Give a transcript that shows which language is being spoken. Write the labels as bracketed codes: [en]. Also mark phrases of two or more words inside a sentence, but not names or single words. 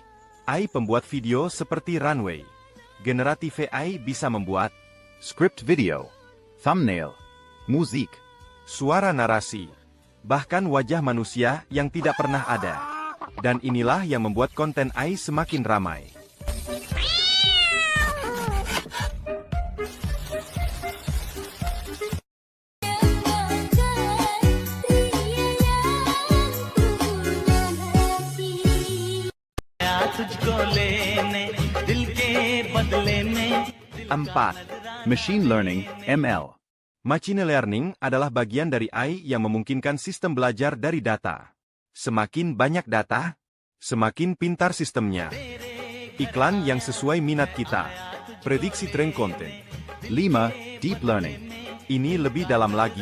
[id] AI pembuat video seperti Runway. [en] Generative AI [id] bisa membuat script video, thumbnail, musik, suara narasi, bahkan wajah manusia yang tidak pernah ada. Dan inilah yang membuat konten AI semakin ramai. [hi] तुझको लेने दिल के बदले में. [id] 4. [en] Machine Learning, ML. Machine learning [id] adalah bagian dari AI yang memungkinkan sistem belajar dari data. Semakin banyak data, semakin pintar sistemnya. Iklan yang sesuai minat kita. Prediksi tren konten. [en] 5. Deep Learning. [id] Ini lebih dalam lagi.